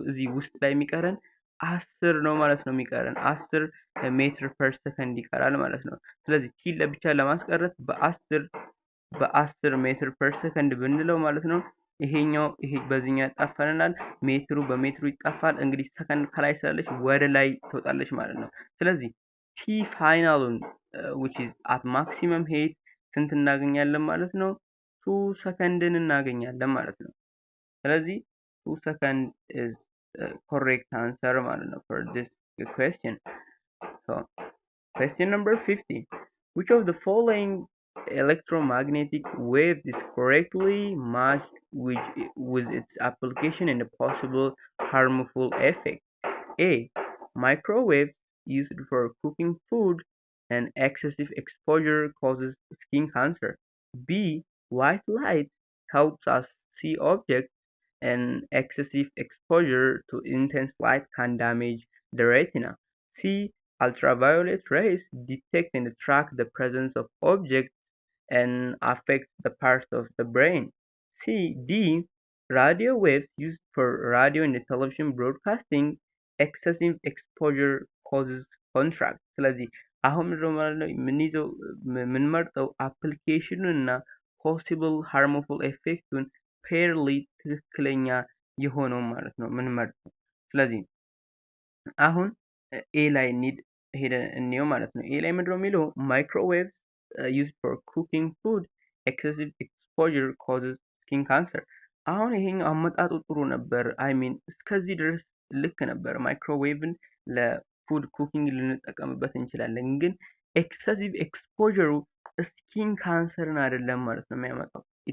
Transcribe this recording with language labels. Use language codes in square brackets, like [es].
[am] እዚህ ውስጥ ላይ የሚቀረን 10 ነው ማለት ነው የሚቀረን 10 ሜትር ፐር ሰከንድ ይቀራል ማለት ነው። ስለዚህ ቲ ለብቻ ለማስቀረት በ10 ሜትር ፐር ሰከንድ ብንለው ማለት ነው ይሄ በዚህኛው ያጣፋልናል። ሜትሩ በሜትሩ ይጣፋል። እንግዲህ ሰከንድ ከላይ ስላለች ወደ ላይ ትወጣለች ማለት ነው። ስለዚህ ቲ ፋይናሉን [en] which is at maximum height [am] ስንት እናገኛለን ማለት ነው? 2 ሰከንድን እናገኛለን ማለት ነው። ስለዚህ 2 ሰከንድ [en] is correct answer [am] ማለት ነው [en] for this question. So question number 50. Which of the following electromagnetic waves is correctly matched with its application and a possible harmful effect? A. Microwaves used for cooking food and excessive exposure causes skin cancer. B. White light helps us see objects and excessive exposure to intense light can damage the retina. C. Ultraviolet rays detect and track the presence of objects and affect the parts of the brain. D. Radio waves used for radio and television broadcasting excessive exposure causes contract. [am] ስለዚህ አሁን ማለት ነው የምንመርጠው አፕሊኬሽኑን እና ፖሲብል ሃርምፉል ኤፌክቱን ፔርሊ ትክክለኛ የሆነው ማለት ነው የምንመርጠው። ስለዚህ አሁን ኤ ላይ ሄደን እንየው ማለት ነው። ኤ ላይ ምንድነው የሚለው ማይክሮዌቭ [en] used for cooking food excessive exposure causes skin cancer። [am] አሁን ይሄኛው አመጣጡ ጥሩ ነበር። አይ ሚን እስከዚህ ድረስ ልክ ነበር። ማይክሮዌቭን ለፉድ ኩኪንግ ልንጠቀምበት እንችላለን። ግን ኤክሰሲቭ ኤክስፖዠሩ ስኪን ካንሰርን አይደለም ማለት ነው የሚያመጣው።